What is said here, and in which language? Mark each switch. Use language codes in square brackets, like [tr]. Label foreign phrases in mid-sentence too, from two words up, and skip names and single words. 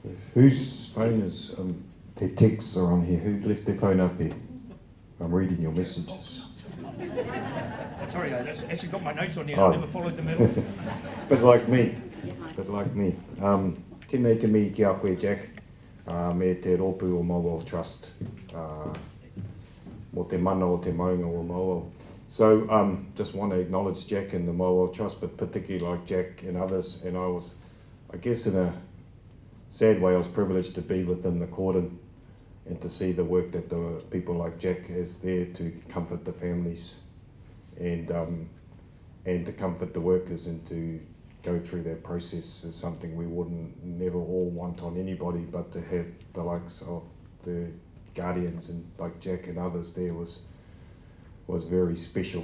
[en] Whose phone is, their texts are on here. Who left their phone up here? I'm reading your messages. Sorry, I actually got my notes on here. Oh. I never followed them at all. Bit like me. [mi] Tēnei te mihi ki a koe, Jack. Me te rōpū o Mauao Trust. Mo te mana o te maunga o Mauao. [en] So just want to acknowledge Jack and the Mauao Trust, but particularly like Jack and others. And I guess in a sad way, I was privileged to be within the cordon and to see the work that the people like Jack is there to comfort the families and to comfort the workers and to go through that process is something we wouldn't never all want on anybody, but to have the likes of the guardians and like Jack and others there was very special.